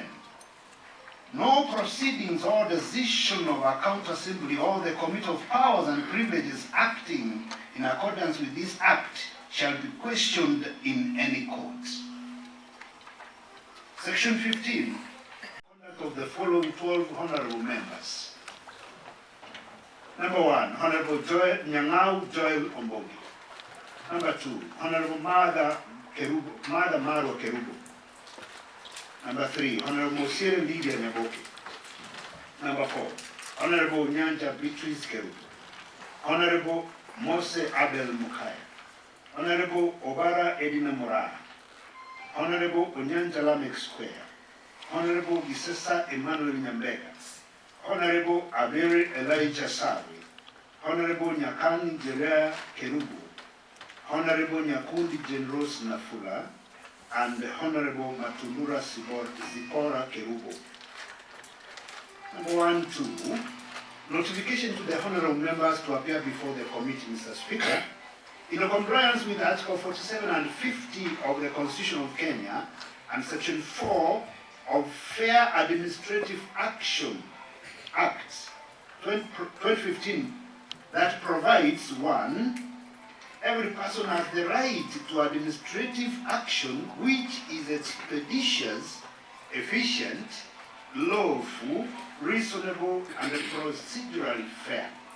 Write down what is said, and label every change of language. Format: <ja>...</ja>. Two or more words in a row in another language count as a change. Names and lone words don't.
<en>No proceedings or decision of a counter assembly or the Committee of Powers and Privileges acting in accordance with this act shall be questioned in any court. Section 15. Conduct of the following 12 honorable members. Number 1, Honorable Nyang'au Joel Ombogi. Number 2, Honorable Martha Marwa Kerubo. Number 3, Honorable Mosiere Lydia Nyaboke. Number 4, Honorable Nyanja Beatrice Kerubo. Honorable Mose Abel Mukaya. Honorable Obara Edina Mora. Honorable Onyanja Lamek Square. Honorable Gisesa Emmanuel Nyambega. Honorable Abere Elijah Sawi. Honorable Nyakani Jerea Kerubo. Honorable Nyakundi Generos Nafula. And Honorable Matulura Zipora Kerubo. Number 1, 2, notification to the honorable members to appear before the committee, Mr. Speaker, in compliance with Article 47 and 50 of the Constitution of Kenya and Section 4 of Fair Administrative Action Act 2015 that provides 1, every person has the right to administrative action which is expeditious, efficient, lawful, reasonable, and procedurally fair.</en>